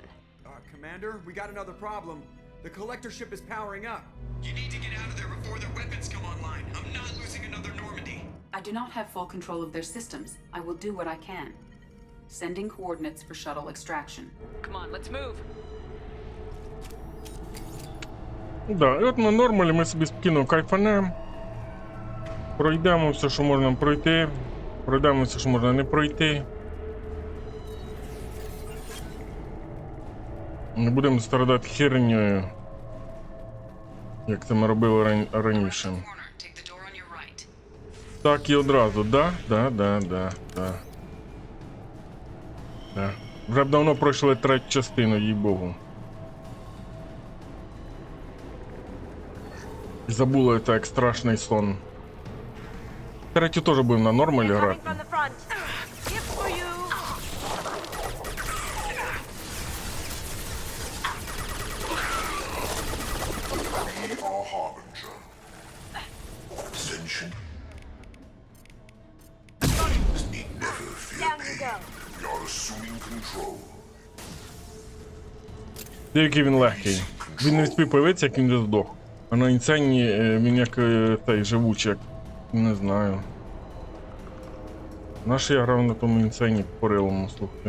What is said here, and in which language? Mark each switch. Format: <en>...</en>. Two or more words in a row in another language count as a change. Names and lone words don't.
<en>Commander, we got another problem. The collector ship is powering up. You need to get out of there before their weapons come online. I'm not losing another Normandy. I do not have full control of their systems. I will do what I can. Sending coordinates for shuttle extraction. Come on, let's move.</en> <uk>Да, і от на нормалі ми собі спокійно кайфанемо. Пройдемо все, що можна пройти. Пройдемо все, що можна не пройти. Не будемо страдати хернею, як це ми робили раніше. Так і одразу, да. Вже б давно пройшли третю частину, їй-богу. І забули це як страшний сон. Третю теж будемо на нормалі грати.</uk> <en>Our harbinger. Ascension. Need never fear pain. We are assuming control.</en> <uk>Який він легкий. Він не встиг появитися, як він вже здох. А на інцені він як той живучий, як... не знаю. Наш я грав на тому інцені порилому, слухай.</uk>